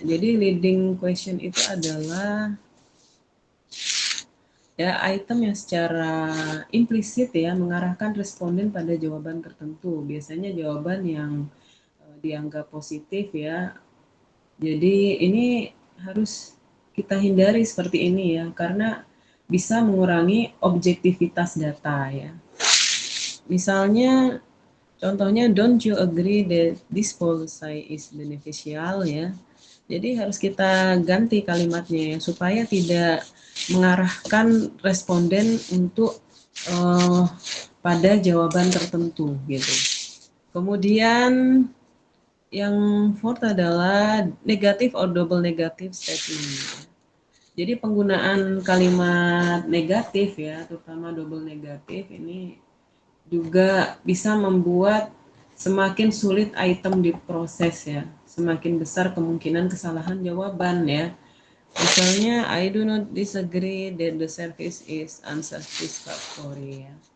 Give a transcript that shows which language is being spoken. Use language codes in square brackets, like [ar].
[id] Jadi leading question itu adalah ya item yang secara implisit ya mengarahkan responden pada jawaban tertentu. Biasanya jawaban yang dianggap positif ya. Jadi ini harus kita hindari seperti ini ya, karena bisa mengurangi objektivitas data ya. Misalnya contohnya, [en] don't you agree that this policy is beneficial ya. [id] Jadi harus kita ganti kalimatnya ya, supaya tidak mengarahkan responden untuk pada jawaban tertentu gitu. Kemudian yang [en] fourth [id] adalah [en] negative or double negative statement. [id] Jadi penggunaan kalimat negatif ya, terutama double negatif ini juga bisa membuat semakin sulit item diproses ya, semakin besar kemungkinan kesalahan jawaban ya. Misalnya, [en] I do not disagree that the service is unsatisfactory ya.